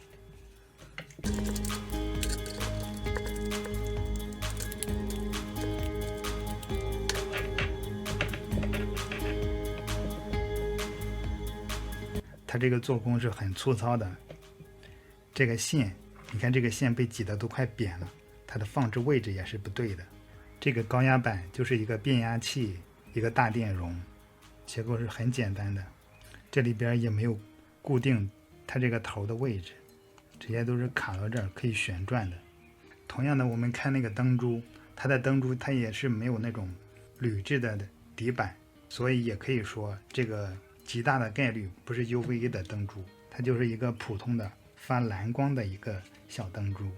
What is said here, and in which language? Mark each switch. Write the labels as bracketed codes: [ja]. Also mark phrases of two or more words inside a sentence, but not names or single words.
[zh] 它这個做工是很粗糙的，這個線，你看這個線被擠得都快扁了，它的放置位置也是不對的。這個高壓板就是一個變壓器，一個大電容，結構是很簡單的，這裡邊也沒有固定它這個頭的位置，直接都是卡到這兒可以旋轉的。同樣的，我們看那個燈珠，它的燈珠它也是沒有那種鋁制的底板，所以也可以說這個極大的概率不是 UVA 的燈珠，它就是一个普通的發藍光的一個小燈珠。